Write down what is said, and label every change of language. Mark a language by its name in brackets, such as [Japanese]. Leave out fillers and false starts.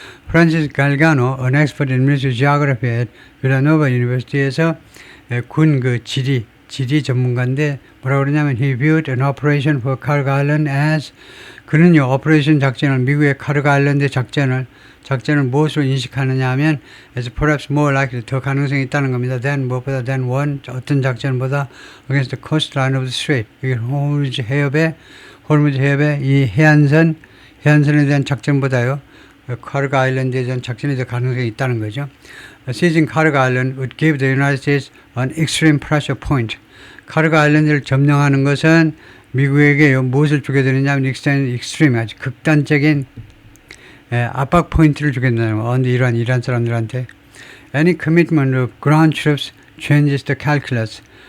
[Korean] 프란시스 갈가노, [English] an expert in military geography at Villanova University [Korean] 에서 군 지리 전문가인데 뭐라고 그러냐면 [English] he viewed an operation for Cargo Island as [Korean] 그는요 오퍼레이션 작전을 미국의 카르고 아일랜드 작전을 무엇으로 인식하느냐 하면 [English] as perhaps more likely [Korean] 더 가능성이 있다는 겁니다. 무엇보다 [English] than one [Korean] 어떤 작전보다 [English] against the coastline of the strait [Korean] 이게 호르무즈 해협의 이 해안선에 대한 작전보다요 카르고 아일랜드에 대한 작전에 더 가능성이 있다는 거죠. [English] Seizing Cargo Island would give the United States an extreme pressure point. [Korean] 카르고 아일랜드를 점령하는 것은 미국에게요 무엇을 주게 되느냐 하면 extreme 아주 극단적인 압박 포인트를 주게 된다는 거. 근데 이란 사람들한테 [English] any commitment of ground troops changes the calculus.